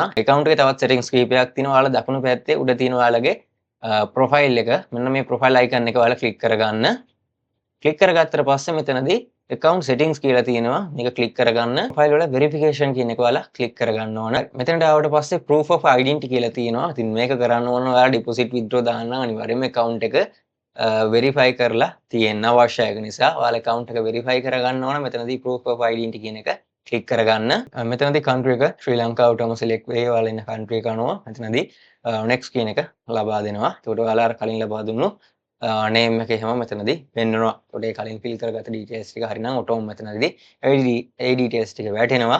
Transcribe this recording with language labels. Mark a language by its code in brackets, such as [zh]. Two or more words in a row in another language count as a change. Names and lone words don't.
[si] account එකේ තවත් settings කීපයක් තියෙනවා. ඔයාලා දකුණු පැත්තේ උඩ තියෙන ඔයාලගේ profile එක මෙන්න මේ [en] profile icon [si] එක ඔයාලා click කරගන්න. click කරගත්තට පස්සේ මෙතනදී [en] account settings [si] කියලා තියෙනවා. මේක click කරගන්න. profile වල verification කියන එක ඔයාලා click කරගන්න ඕන. මෙතනට ආවට පස්සේ [en] proof of identity [si] කියලා තියෙනවා. ඉතින් මේක කරන්න ඕන ඔයාලා [en] deposit withdraw [si] දාන්න අනිවාර්යයෙන්ම account එක verify කරලා තියෙන්න අවශ්‍යයි. ඒක නිසා ඔයාලා account එක verify කරගන්න ඕන. මෙතනදී [en] proof of identity [si] කියන එක click කරගන්න. මෙතනදී country එක ශ්‍රී ලංකාවටම select වෙයි. ඔයාලා ඉන්න country එක අනුව මෙතනදී next කියන එක ලබා දෙනවා. ඒකට ඔයාලා අර කලින් ලබා දුන්නු name එක එහෙම මෙතනදී පෙන්වනවා. ඒකට ඒ කලින් fill කරගත්ත details ටික හරිනම් auto මෙතනදී ඒ details ටික වැටෙනවා.